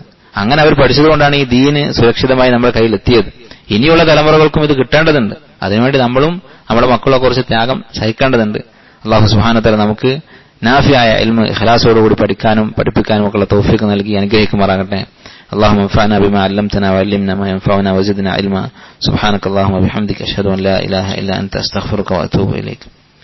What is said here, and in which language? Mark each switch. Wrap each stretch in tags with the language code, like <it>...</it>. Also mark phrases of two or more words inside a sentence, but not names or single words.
<ml>അങ്ങനെ അവർ പഠിച്ചതുകൊണ്ടാണ് ഈ ദീന് സുരക്ഷിതമായി നമ്മുടെ കയ്യിൽ എത്തിയത്. ഇനിയുള്ള തലമുറകൾക്കും ഇത് കിട്ടേണ്ടതുണ്ട്. അതിനുവേണ്ടി നമ്മളും നമ്മുടെ മക്കളെ കുറിച്ച് ത്യാഗം സഹിക്കേണ്ടതുണ്ട്.</ml> <ar>الله سبحانه وتعالى</ar> <ml>നമുക്ക് നാഫിയായ ഇൽമു ഇഖ്ലാസോടുകൂടി പഠിക്കാനും പഠിപ്പിക്കാനും ഒക്കെ തൗഫീഖ് നൽകി അനുഗ്രഹിക്കുമാറാകട്ടെ.</ml> <ar>اللهم انفعنا بما علمتنا وعلمنا ما ينفعنا وزدنا علما. سبحانك اللهم وبحمدك أشهد أن لا إله إلا أنت أستغفرك وأتوب إليك.</ar>